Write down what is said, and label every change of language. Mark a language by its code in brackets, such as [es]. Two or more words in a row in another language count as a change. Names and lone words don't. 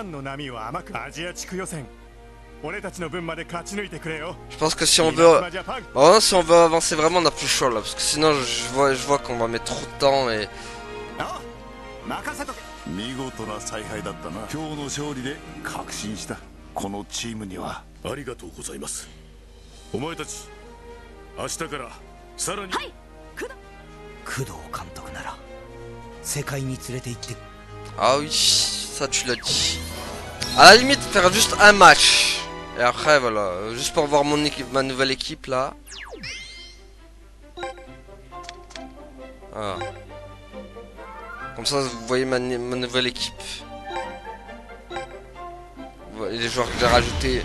[fr] Je pense que si on veut... Bon, si on veut avancer vraiment, on n'a plus le choix, là. Parce que sinon, je vois qu'on va mettre trop de temps et... [ja] 見事な采配だったな。今日の勝利で確信した。このチームには。ありがとうございます。お前たち、明日からさらに。はい。工藤監督なら世界に連れて行って。 [fr] Ah oui, ça tu l'as dit. À la limite, faire juste un match. Et après, voilà, juste pour voir mon équipe, ma nouvelle équipe là. Voilà. Comme ça, vous voyez ma nouvelle équipe. Vous voyez les joueurs que j'ai rajoutés.